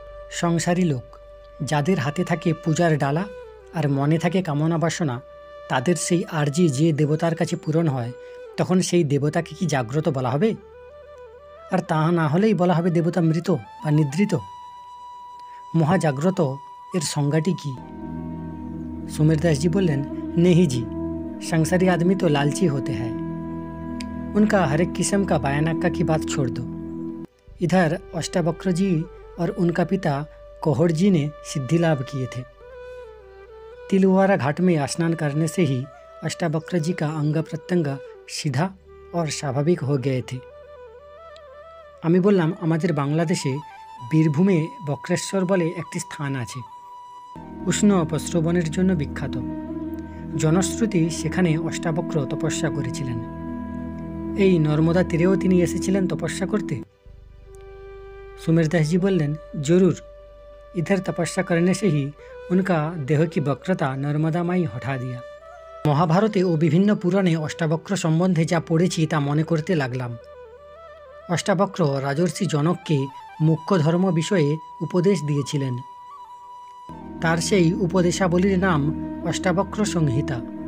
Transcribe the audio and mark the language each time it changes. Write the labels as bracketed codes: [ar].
[bn] সংসারী লোক, যাদের হাতে থাকে পূজার ডালা আর মনে থাকে কামনা বাসনা, তাদের সেই আর্জি যে দেবতার কাছে পূরণ হয়, তখন সেই দেবতাকে কি জাগ্রত বলা হবে? আর তা না হলেই বলা হবে দেবতা মৃত বা নিদ্রিত। মহাজাগ্রত এর সংজ্ঞাটি কি? [hi] सुमेर दास जी बोलें, नहीं जी, संसारी आदमी तो लालची होते हैं, उनका हर एक किस्म का बयानक्का की बात छोड़ दो। इधर अष्टावक्र जी और उनका पिता कोहड़ जी ने सिद्धि लाभ किए थे। तिलवारा घाट में स्नान करने से ही अष्टावक्र जी का अंग प्रत्यंग सीधा और स्वाभाविक हो गए थे। [bn] আমি বললাম, আমাদের বাংলাদেশে বীরভূমে বক্রেশ্বর বলে একটি স্থান আছে, উষ্ণ প্রস্রবণের জন্য বিখ্যাত। জনশ্রুতি সেখানে অষ্টাবক্র তপস্যা করেছিলেন। এই নর্মদা তীরেও তিনি এসেছিলেন তপস্যা করতে। [hi] सुमेर दास जी बोलें, जरूर, इधर तपस्या करने से ही उनका देह की वक्रता नर्मदा माई हटा दिया। [bn] মহাভারতে ও বিভিন্ন পুরাণে অষ্টাবক্র সম্বন্ধে যা পড়েছি তা মনে করতে লাগলাম। অষ্টাবক্র রাজর্ষি জনককে মুখ্য ধর্ম বিষয়ে উপদেশ দিয়েছিলেন। তার সেই উপদেশাবলীর নাম অষ্টাবক্র সংহিতা।